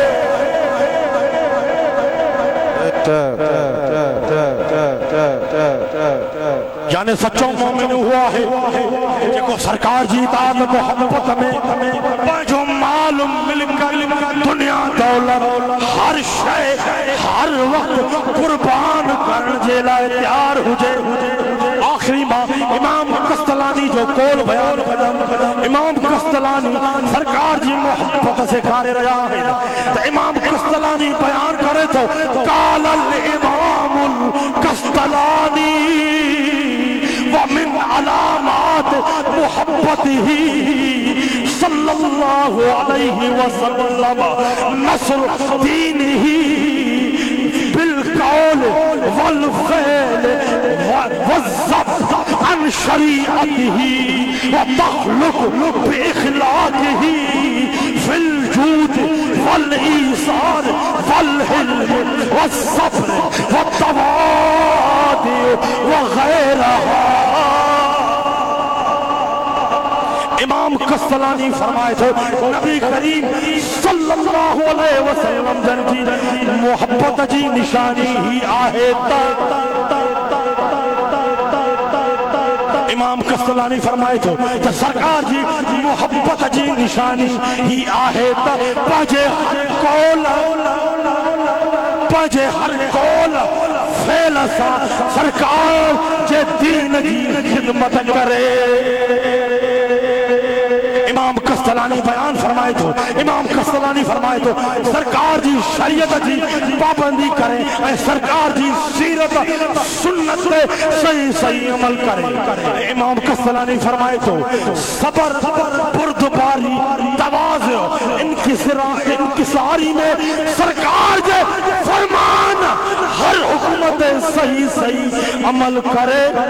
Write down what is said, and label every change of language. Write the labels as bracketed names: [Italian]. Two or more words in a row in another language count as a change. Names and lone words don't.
[Sindhi] यानी सच्चो मोमिन हुआ है जेको सरकार जी इताअत मोहब्बत में पंहिंजो माल मिल्क दुनिया दौलत हर शइ हर वक्त कुर्बान करण जे लाइ तैयार हुजे आखिरी मां इमाम कस्तलानी जो कोल बयान इमाम कस्तलानी सरकार जी मोहब्बत से करे रहा है तो इमाम कस्तलानी बयान करे तो काल [Arabic] इमाम कस्तलानी ومن علامات محبته صلى الله عليه وسلم نصر دينه بالقول والفعل والذب عن شريعته والتخلق بأخلاقه في الجود والإيثار والحلم والصبر والتواضع وغيرها [Sindhi] इमाम कस्तलानी फरमाए थे नबी करीम [Arabic] صلى الله عليه وسلم [Sindhi] जन जी मोहब्बत जी निशानी ही आहे इमाम कस्तलानी फरमाए थे तो सरकार जी मोहब्बत जी निशानी ही आहे पंहिंजे हर कौल फेल सां सरकार जे दीन जी खिदमत करे इमाम कस्तलानी बयान फरमाए तो इमाम कस्तलानी फरमाए तो सरकार जी शरीयत जी पाबंदी करे ऐं सरकार जी सीरत सुन्नत पे सही सही अमल करे इमाम कस्तलानी फरमाए तो सबर बुर्दबारी तवाज़ु इनकिसारी में सरकार जे फरमान हर हुकूमत सही सही अमल करे